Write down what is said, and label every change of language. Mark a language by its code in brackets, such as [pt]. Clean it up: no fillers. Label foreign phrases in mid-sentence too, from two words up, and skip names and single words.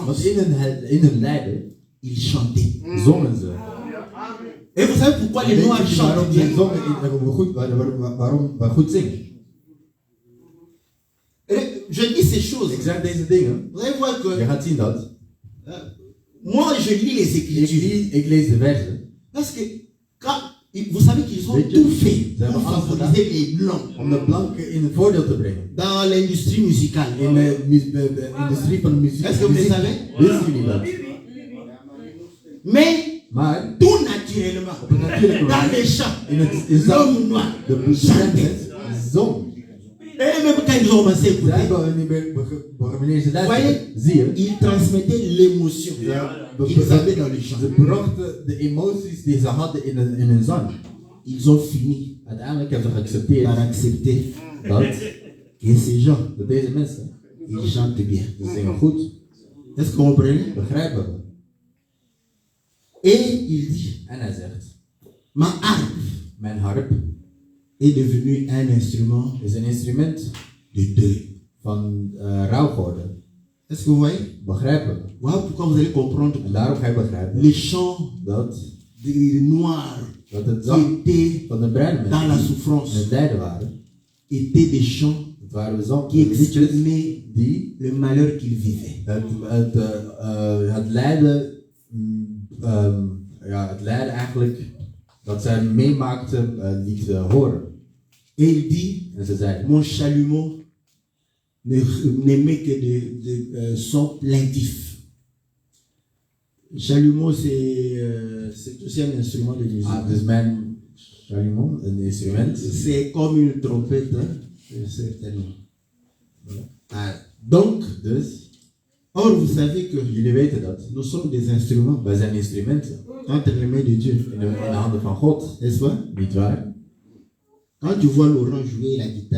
[nl] Want in hun lijden, [fr] ils chantaient. [nl] Zongen ze. [fr] Et vous savez pourquoi les noirs chantent bien? [nl] Waarom we goed zingen? [fr] Je dis ces choses. [nl] Ik zeg deze dingen. [fr] Vous allez voir que. [nl] Je gaat zien dat. [fr] Moi, je lis les Écritures. [nl] Ik lees de versen. [fr] Parce que quand vous savez qu'ils ont tout fait pour favoriser les blancs. [nl] Om de blanken in het voordeel te brengen. [fr] Dans l'industrie musicale. [nl] In de industrie van de muziek. [fr] Est-ce que vous le savez? [nl] Wisten jullie dat? [fr] Maar tout naturellement. Dans les champs. L'homme noir. [nl] De zong. [fr] Et même quand ils ont commencé à écouter, voyez, ils transmettaient l'émotion qu'ils avaient dans les chants. [nl] Ze brachten de emoties die ze hadden in hun zang. [fr] Ils ont fini [nl] uiteindelijk hebben ze geaccepteerd [fr] par accepter [nl] dat [fr] ces gens, [nl] dat deze mensen, [fr] ils chantent bien. [nl] Ze zingen goed. [fr] Est-ce que vous comprenez? [nl] Begrijpen we? [fr] Et il dit, [nl] en hij zegt, mijn harp [fr] est devenu un instrument [nl] is een instrument [fr] de deuil. [nl] Van rouw geworden. [fr] Est-ce que vous voyez? [nl] Begrijpen we? [fr] Voilà pourquoi vous allez comprendre. [nl] En daarom ga je begrijpen. [fr] Les chants des noirs [nl] dat het zang van de bruine mensen [fr] dans la souffrance [nl] in het lijden waren. [fr] Étaient des chants qui exprimaient le malheur qu'ils vivaient. [nl] Het lijden, het lijden eigenlijk dat zij meemaakten liet horen. [fr] Et il dit, [nl] en ze zeiden, [fr] mon chalumeau n'aimait que de sons plaintifs. Chalumeau, c'est aussi un instrument de musique. [nl] Dus mijn chalumeau, een instrument. [fr] C'est comme une trompette, certainement. Donc, or vous savez que [nl] jullie weten dat [fr] nous sommes des instruments. [nl] Wij zijn instrumenten. [fr] Entre les mains de Dieu. [nl] In de handen van God. [fr] N'est-ce pas? [nl] Niet waar? [fr] Quand tu vois Laurent jouer la guitare,